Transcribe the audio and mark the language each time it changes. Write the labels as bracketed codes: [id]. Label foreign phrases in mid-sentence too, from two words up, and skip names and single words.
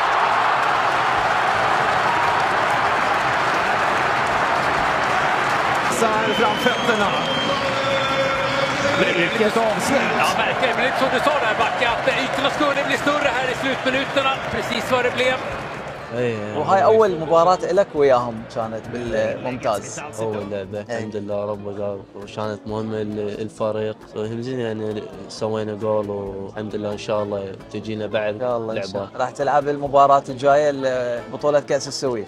[sv] Här framfötterna. Vilket avslut! Ja, verkligen. Men som du sa där, Backe, att ytorna skulle bli större här i slutminuterna. Precis vad det blev. [ar] وهاي اول مباراه لك وياهم كانت بالممتاز. اول لعبه الحمد لله رب قال، وكانت مهمه الفريق. زين يعني سوينا جول، والحمد لله ان شاء الله تجينا بعد ان شاء الله لعبات. راح تلعب المباراه الجايه بطوله كاس السويد.